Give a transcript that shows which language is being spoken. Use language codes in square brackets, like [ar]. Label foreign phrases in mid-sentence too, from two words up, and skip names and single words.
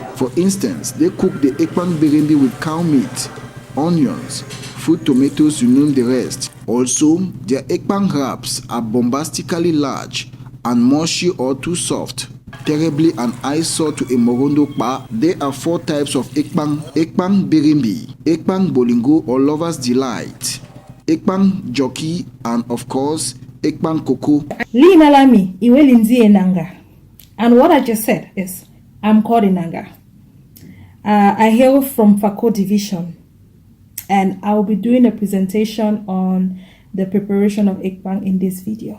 [en] For instance, they cook the ekpang birimbi with cow meat, onions, fruit tomatoes, you name the rest. Also, their ekpang wraps are bombastically large and mushy or too soft, terribly an eyesore to a Morondo pa. There are 4 types of ekpang: ekpang birimbi, ekpang bolingo or lover's delight, ekpang jockey, and of course, ekpang cocoa. [bri] Lina Lami, Iwelinzi Enanga. [en] And what I just said is, I'm called Enanga. I hail from Fako Division, and I'll be doing a presentation on the preparation of ekpang in this video.